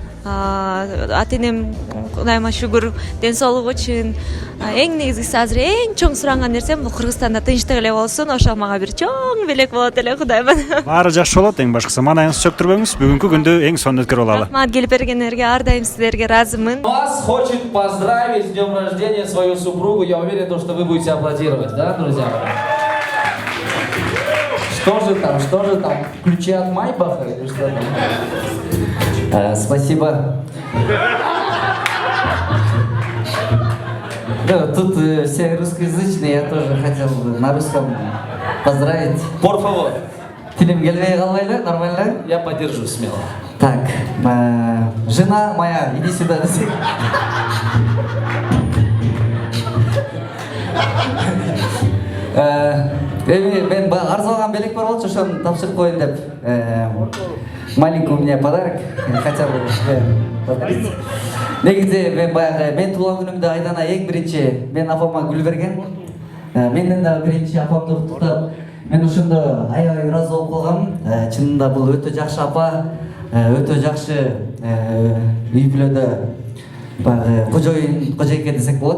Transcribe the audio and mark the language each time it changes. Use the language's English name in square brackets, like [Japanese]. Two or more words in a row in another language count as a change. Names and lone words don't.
[Kyrgyz] Ата-энем Кудайыма шүгүр, ден соолук үчүн. Эң негизгиси азыр эң чоң суранган нерсем бул Кыргызстанда тынчтык эле болсун. Ошол мага бир чоң белек болот эле Кудайыма. Баары жакшы болот, эң башкысы маанайыңызды чөктүрбөңүз. Бүгүнкү күндү эң сонун өткөрүп алалы. Рахмат, келип бергендерге ар дайым сиздерге ыраазымын. [Russian] Вас хочет поздравить с днем рождения свою супругу. Я уверен, что вы будете аплодировать, да, друзья? Что же там? Ключи от Майбаха или что там? Спасибо. Да, тут все русскоязычные, я тоже хотел на русском поздравить. [Spanish] Por favor. [Kyrgyz] Тилим келбей калбайлы, [Russian] нормально? Я поддержу смело. Так, жена моя, иди сюда. [Kyrgyz] Мен арзу алган белек бар болчу, ошону тапшырып коеюн деп. [Russian] Маленький у меня подарок, хотя бы подарить. [Kyrgyz] Негизи мен туулган күнүмдө Айдана эң биринчи мен апама гүл берген. Менден да биринчи апамды куттуктап, мен ошондо аябай ыраазы болуп калгам. Чынында бул өтө жакшы апа, өтө жакшы үй бүлөдө баягы кожойке десек болот.